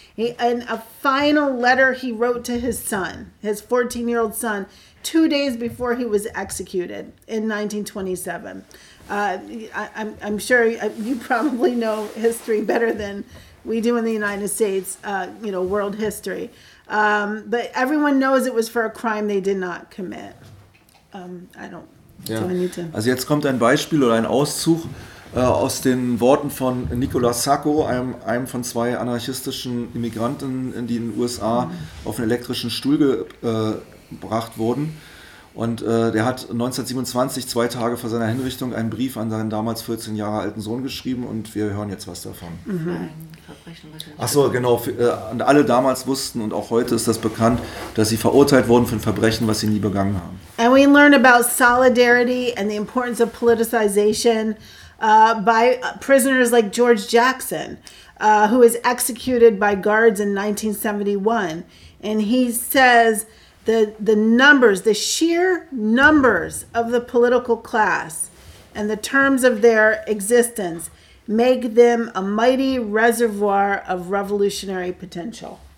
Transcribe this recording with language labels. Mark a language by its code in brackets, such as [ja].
[en] In a final letter he wrote to his son, his 14-year-old son, 2 days before he was executed in 1927. I'm sure you probably know history better than we do in the United States, world history. But everyone knows it was for a crime they did not commit. So I need to. [de] Also jetzt kommt ein Beispiel oder ein Auszug aus den Worten von Nicola Sacco, einem von zwei anarchistischen Immigranten, die in den USA auf einen elektrischen Stuhl gebracht wurden. Und der hat 1927, 2 Tage vor seiner Hinrichtung, einen Brief an seinen damals 14 Jahre alten Sohn geschrieben, und wir hören jetzt was davon. Mhm. Ach so, genau. Und alle damals wussten, und auch heute ist das bekannt, dass sie verurteilt wurden für ein Verbrechen, was sie nie begangen haben. [en] And we learn about solidarity and the importance of politicization by prisoners like George Jackson, who is executed by guards in 1971. And he says, the numbers, the sheer numbers of the political class and the terms of their existence make them a mighty reservoir of revolutionary potential.